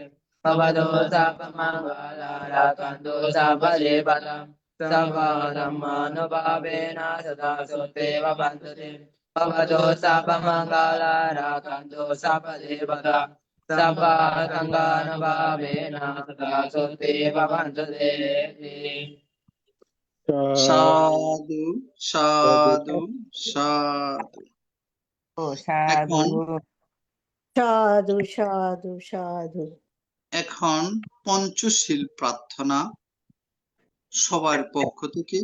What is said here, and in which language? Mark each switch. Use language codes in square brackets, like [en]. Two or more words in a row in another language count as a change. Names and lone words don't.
[pi] ভগবতো সর্বমঙ্গলারাকান্তো সর্বদেবতা সবা ধম্মানুভাবেন সদা সোতে ভবন্তু তে। ভগবতো সর্বমঙ্গলারাকান্তো সর্বদেবতা সবা সঙ্গানুভাবেন সদা সোতে ভবন্তু তে। সাধু সাধু সাধু। সাধু সাধু সাধু সাধু। [bn] এখন পঞ্চশীল প্রার্থনা সবার পক্ষ থেকে।